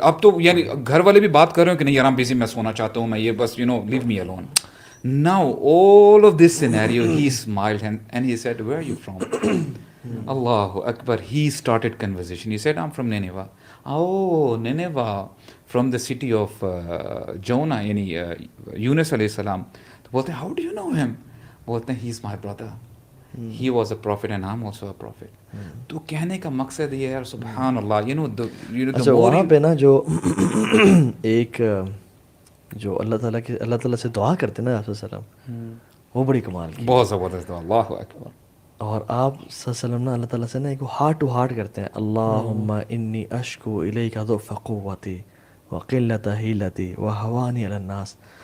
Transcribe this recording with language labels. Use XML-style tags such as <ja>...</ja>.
<ur>اب تو یعنی گھر والے بھی بات کر رہے ہیں کہ نہیں یار بیزی, میں سونا چاہتا ہوں, میں یہ بس</ur> <en>you know leave me alone. Now all of this scenario he smiled and he said where are you from? Allahu Akbar. He started conversation. He said I'm from Nineveh. Oh, Nineveh, from the city of Jonah,</en> <ur>یعنی یونس علیہ السلام. تو بولتے ہیں</ur> <en>how do you know him?</en> <ur>بولتے ہیں</ur> <en>he is my brother. he was a prophet and I'm also a prophet.</en> <ur>تو کہنے کا مقصد یہ ہے یار سبحان اللہ,</ur> <en>you know the</en> <ur>اچھا</ur> <en>more</en> <ur>وہاں پہ نا جو ایک جو اللہ تعالیٰ سے دعا کرتے ہیں نا آپ صلی اللہ علیہ وسلم, وہ بڑی کمال کی. بہت زبردست دعا, اللہ اکبر. اور آپ صلی اللہ علیہ وسلم نا اللہ تعالیٰ سے نا ایک ہارٹ ٹو ہارٹ کرتے ہیں,</ur> <ar>اللہم انی اشکو الیک ضعف قوتی وقلت حیلتی وہوانی علی الناس.</ar>